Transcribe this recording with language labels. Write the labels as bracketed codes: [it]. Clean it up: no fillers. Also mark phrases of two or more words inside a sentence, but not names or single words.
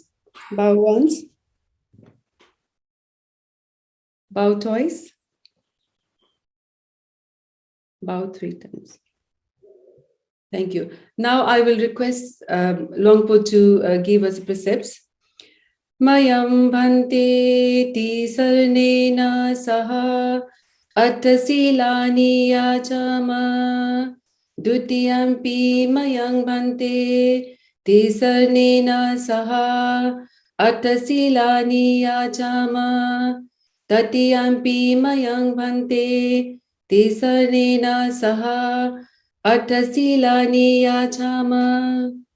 [en] Bow once, bow twice, bow 3 times. Thank you. Now I will request Longpo to give us precepts. [pi] Mayam bhante ti sarnena saha attasilani yachama dutiyampi mayam bhante ti sarnena saha attasilani yachama tatiyampi mayam bhante ti sarnena saha Attasilani yachama.